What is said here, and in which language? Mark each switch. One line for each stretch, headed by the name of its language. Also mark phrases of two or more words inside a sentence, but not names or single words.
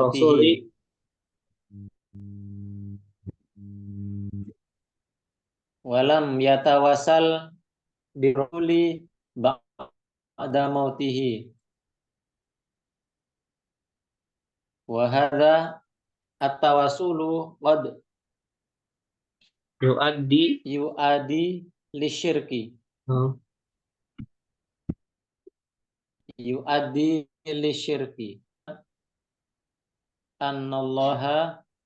Arabic: موته رسول. ولم يتوسل بالرسل بعد موته وهذا التوسل قد يؤدي للشرك نعم. يؤدي للشرك أن الله